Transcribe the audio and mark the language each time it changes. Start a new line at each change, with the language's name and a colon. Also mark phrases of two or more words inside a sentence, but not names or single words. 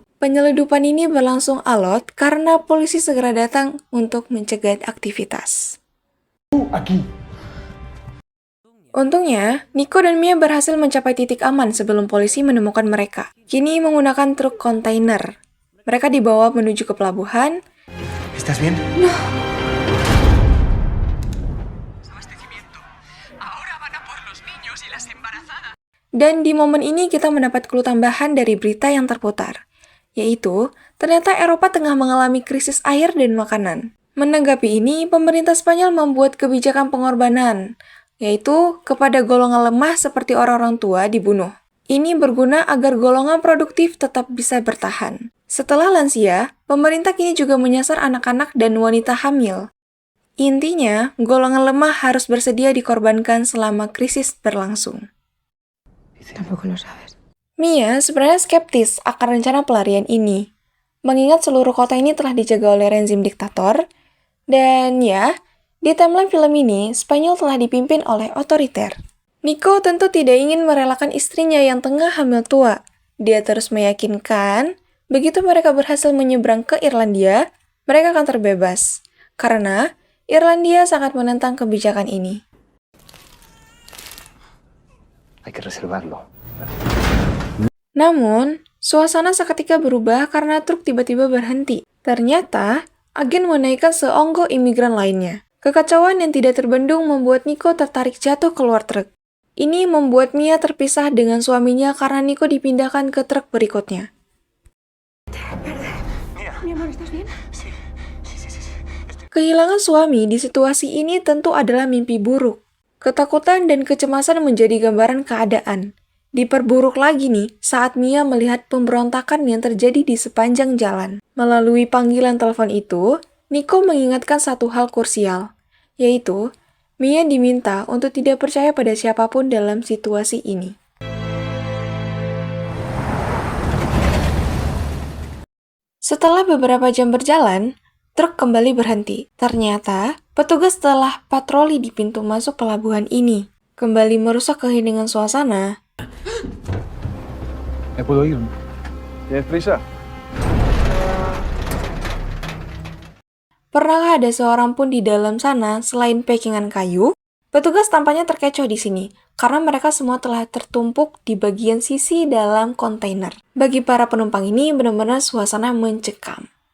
Indonesian: Penyeludupan ini berlangsung alot karena polisi segera datang untuk mencegah aktivitas. Untungnya, Nico dan Mia berhasil mencapai titik aman sebelum polisi menemukan mereka. Kini menggunakan truk kontainer. Mereka dibawa menuju ke pelabuhan.
Spanish: ¿Estás bien?
Indonesian: Dan di momen ini kita mendapat clue tambahan dari berita yang terputar, yaitu ternyata Eropa tengah mengalami krisis air dan makanan. Menanggapi ini, pemerintah Spanyol membuat kebijakan pengorbanan, yaitu kepada golongan lemah seperti orang-orang tua dibunuh. Ini berguna agar golongan produktif tetap bisa bertahan. Setelah lansia, pemerintah kini juga menyasar anak-anak dan wanita hamil. Intinya, golongan lemah harus bersedia dikorbankan selama krisis berlangsung.
Spanish: Tampoco lo sabes.
Indonesian: Mia sebenarnya skeptis akan rencana pelarian ini, mengingat seluruh kota ini telah dijaga oleh rezim diktator, dan ya, di timeline film ini, Spanyol telah dipimpin oleh otoriter. Nico tentu tidak ingin merelakan istrinya yang tengah hamil tua. Dia terus meyakinkan, begitu mereka berhasil menyeberang ke Irlandia, mereka akan terbebas, karena Irlandia sangat menentang kebijakan ini.
Spanish: Hay que reservarlo.
Indonesian: Namun, suasana seketika berubah karena truk tiba-tiba berhenti. Ternyata, agen menaikkan seonggok imigran lainnya. Kekacauan yang tidak terbendung membuat Nico tertarik jatuh keluar truk. Ini membuat Mia terpisah dengan suaminya karena Nico dipindahkan ke truk berikutnya.
Spanish: Mi amor, ¿estás bien?
Indonesian: Kehilangan suami di situasi ini tentu adalah mimpi buruk. Ketakutan dan kecemasan menjadi gambaran keadaan. Diperburuk lagi nih saat Mia melihat pemberontakan yang terjadi di sepanjang jalan. Melalui panggilan telepon itu, Nico mengingatkan satu hal krusial, yaitu Mia diminta untuk tidak percaya pada siapapun dalam situasi ini. Setelah beberapa jam berjalan, truk kembali berhenti. Ternyata, petugas telah patroli di pintu masuk pelabuhan ini. Kembali merusak keheningan suasana.
Spanish: ¿Me puedo ir? ¿Tienes prisa?
Indonesian: Pernahkah ada seorang pun di dalam sana selain packingan kayu? Petugas tampaknya terkecoh di sini, karena mereka semua telah tertumpuk di bagian sisi dalam kontainer. Bagi para penumpang ini benar-benar suasana mencekam.